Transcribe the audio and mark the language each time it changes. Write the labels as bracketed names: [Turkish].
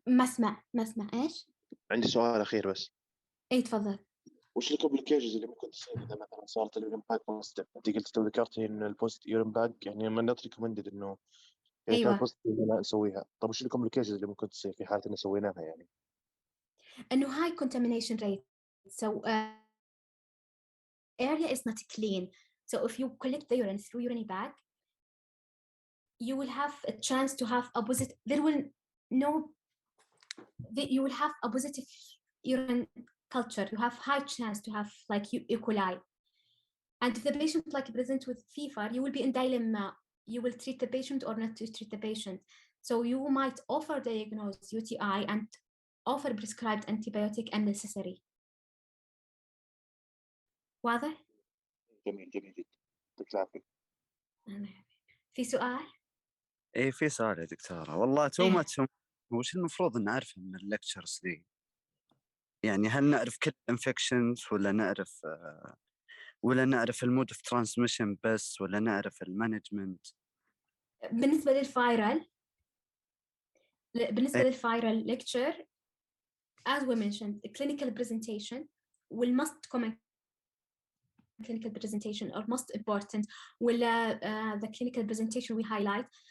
[Arabic] ما اسمع إيش؟ عندي سؤال اخير بس. اي تفضل. وش الكومبليكيشنز اللي ممكن تصير اذا مثلا صارت اليورين باك بوزيتيف؟ انت قلت تو ذكرتي ان البوست يورين باك يعني ما نوت ريكومندد انه اذا كان ايوه، بوزيتيف لا نسويها. طب وش الكومبليكيشنز اللي ممكن تصير في حاله ان سويناها يعني؟ انه [English] high contamination rate, so area is not clean, so if you collect the urine through urinary bag, you will have a chance to have a positive, there will no, you will have a positive urine culture, you have high chance to have like E. coli. And if the patient like present with fever, you will be in dilemma, you will treat the patient or not to treat the patient. So you might offer diagnose UTI and offer prescribed antibiotic unnecessary. [Arabic] واضح؟ جميل جميل جدا، يعطيك العافيه. في سؤال؟ ايه في سؤال يا دكتورة، والله تو إيه. [English] Match. [Arabic] وش المفروض نعرفه من الليكتشرز دي؟ يعني هل نعرف كل انفكشنز ولا نعرف المود اوف ترانسميشن بس، ولا نعرف المانجمنت؟ بالنسبة للفايرال إيه. [English] lecture, as we mentioned, the clinical presentation will must comment clinical presentation or most important, [Arabic] ولا [English] the clinical presentation we highlight.